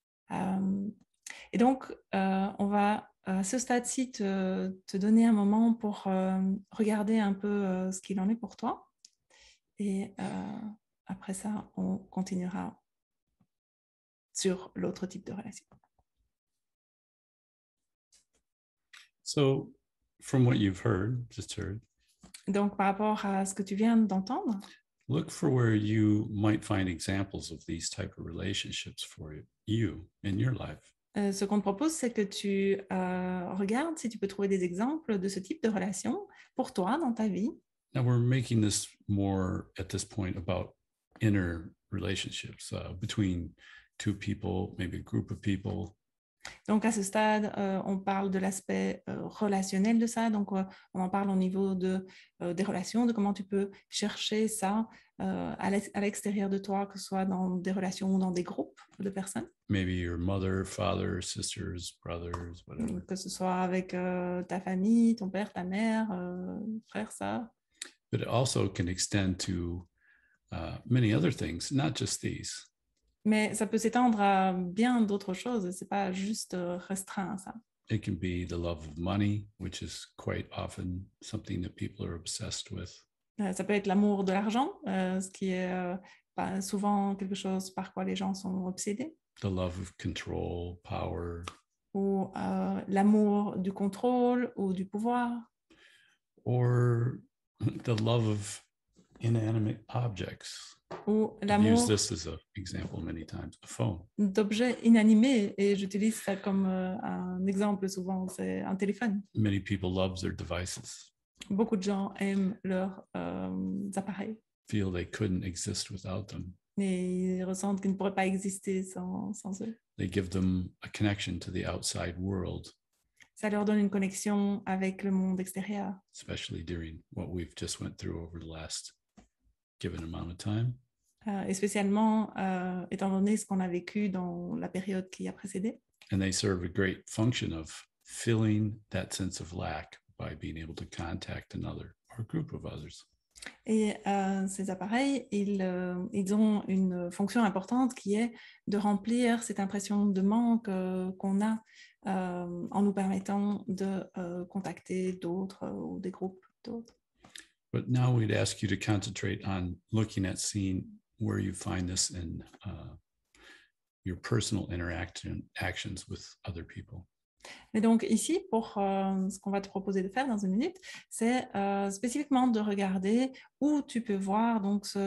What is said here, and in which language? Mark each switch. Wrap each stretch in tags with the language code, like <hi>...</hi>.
<fr>Et donc, on va à ce stade-ci te donner un moment pour regarder un peu ce qu'il en est pour toi. Et après ça, on continuera sur l'autre type de relation.</fr> <en>So, from what you've just heard,</en> <fr>donc, par rapport à ce que tu viens d'entendre,</fr> <en>look for where you might find examples of these type of relationships for you in your life.</en> <fr>Ce qu'on te propose, c'est que tu regardes si tu peux trouver des exemples de ce type de relation pour toi dans ta vie.</fr> <en>Now we're making this more at this point about inner relationships between two people, maybe a group of people.</en> <fr>Donc, à ce stade, on parle de l'aspect relationnel de ça. Donc, on en parle au niveau des relations, de comment tu peux chercher ça à l'extérieur de toi, que ce soit dans des relations ou dans des groupes de personnes.</fr> <en>Maybe your mother, father, sisters, brothers, whatever.</en> <fr>Que ce soit avec ta famille, ton père, ta mère, frère, sœur.</fr> <en>But it also can extend to many other things, not just these.</en> <fr>Mais ça peut s'étendre à bien d'autres choses. C'est pas juste restreint à ça.</fr> <en>It can be the love of money, which is quite often something that people are obsessed with.</en> <fr>Ça peut être l'amour de l'argent, ce qui est souvent quelque chose par quoi les gens sont obsédés.</fr> <en>The love of control, power.</en> <fr>Ou l'amour du contrôle ou du pouvoir.</fr> <en>Or the love of inanimate objects.</en> <fr>Ou</fr> <en>I've used</en> <fr>l'amour</fr> <en>this as an example many times, a phone.</en> <fr>d'objets inanimés, et j'utilise ça comme un exemple souvent, c'est un téléphone.</fr> <en>Many people love their devices.</en> <fr>Beaucoup de gens aiment leurs appareils.</fr> <en>Feel they couldn't exist without them.</en> <fr>Et ils ressentent qu'ils ne pourraient pas exister sans eux.</fr> <en>They give them a connection to the outside world.</en> <fr>Ça leur donne une connexion avec le monde extérieur.</fr> <en>Especially during what we've just went through over the last given amount of time.</en> <fr>Et spécialement étant donné ce qu'on a vécu dans la période qui a précédé.</fr> <en>And they serve a great function of filling that sense of lack by being able to contact another or a group of others.</en> <fr>Et ces appareils, ils ont une fonction importante qui est de remplir cette impression de manque qu'on a en nous permettant de contacter d'autres ou des groupes d'autres.</fr> <en>But now we'd ask you to concentrate on looking at seeing where you find this in your personal actions with other people.</en> <fr>Et donc ici, pour ce qu'on va te proposer de faire dans une minute, c'est spécifiquement de regarder où tu peux voir donc</fr>